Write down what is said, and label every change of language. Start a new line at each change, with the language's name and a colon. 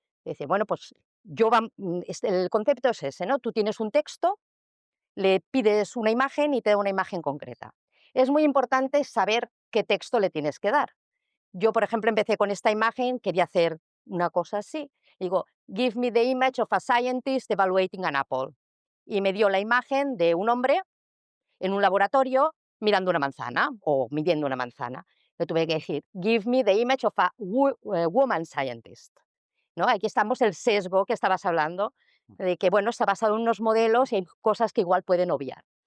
Spanish: Dice, bueno, pues el concepto es ese, ¿no? Tú tienes un texto, le pides una imagen y te da una imagen concreta. Es muy importante saber qué texto le tienes que dar. Yo, por ejemplo, empecé con esta imagen, quería hacer una cosa así. Digo,
English: give me the image of a scientist evaluating an apple.
Spanish: Y me dio la imagen de un hombre en un laboratorio mirando una manzana o midiendo una manzana. Le tuve que decir,
English: give me the image of a woman scientist.
Spanish: ¿No? Aquí estamos el sesgo que estabas hablando, de que bueno, está basado en unos modelos y hay cosas que igual pueden obviar.